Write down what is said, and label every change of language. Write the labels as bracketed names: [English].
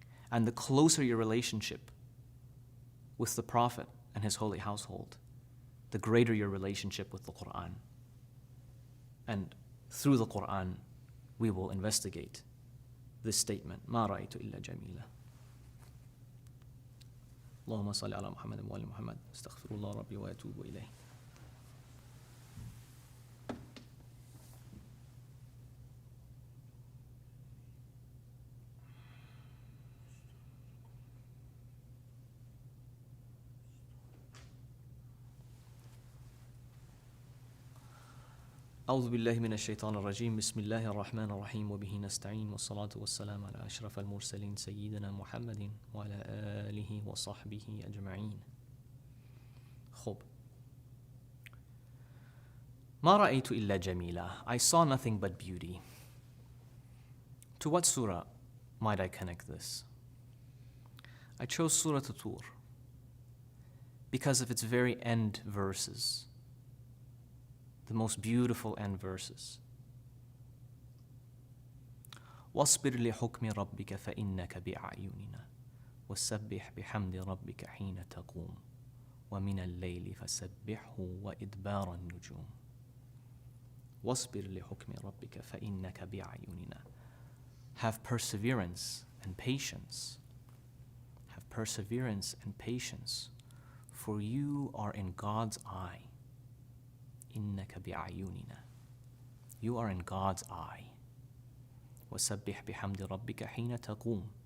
[English] And the closer your relationship with the Prophet and his holy household, the greater your relationship with the Qur'an. And through the Qur'an, we will investigate this statement, [Arabic] ما رأيت إلا جميلة. اللهم صل على محمد وآل محمد استغفر الله ربي وأتوب إليه. أعوذ بالله من الشيطان الرجيم بسم الله الرحمن الرحيم وبه نستعين والصلاة والسلام على أشرف المرسلين سيدنا محمد وعلى آله وصحبه أجمعين. خب، ما رأيت إلا جميلة. [English] I saw nothing but beauty. To what surah might I connect this? I chose Surah Al-Tur because of its very end verses, the most beautiful end verses. [Arabic] واصبر لحكم ربك فإنك بأعيننا وسبح بحمد ربك حين تقوم ومن الليل فسبحه وإدبار النجوم. واصبر لحكم ربك فإنك بأعيننا. [English] Have perseverance and patience. Have perseverance and patience, for you are in God's eye. [Arabic] إنك بأعيننا. [English] You are in God's eye. [Arabic] وسبح بحمد ربك حين تقوم.